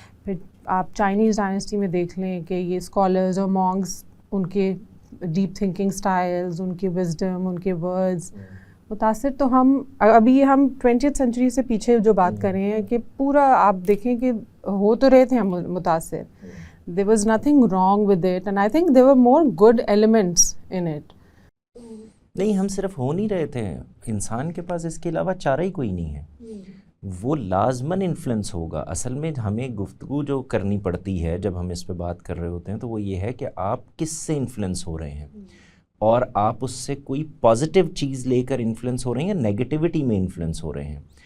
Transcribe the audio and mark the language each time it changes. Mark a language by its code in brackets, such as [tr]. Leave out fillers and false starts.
[ur] پھر آپ Chinese dynasty میں دیکھ لیں کہ یہ اسکالرز اور مونگس, ان کے ڈیپ تھنکنگ اسٹائلز, ان کی وزڈم, ان کے ورڈز متاثر. تو ہم ابھی ہم 20th سینچری سے پیچھے جو بات کر رہے ہیں کہ پورا آپ دیکھیں کہ ہو تو رہے تھے ہم متاثر. [en] there was nothing wrong with it and I think there were more good elements in it. [ur] نہیں, ہم صرف ہو نہیں رہے تھے, انسان کے پاس اس کے علاوہ چارہ ہی کوئی نہیں ہے, وہ لازماً انفلوئنس ہوگا. اصل میں ہمیں گفتگو جو کرنی پڑتی ہے جب ہم اس پہ بات کر رہے ہوتے ہیں تو وہ یہ ہے کہ آپ کس سے انفلوئنس ہو رہے ہیں, اور آپ اس سے کوئی پازیٹیو چیز لے کر انفلوئنس ہو رہے ہیں یا نیگیٹیوٹی میں انفلوئنس ہو رہے ہیں.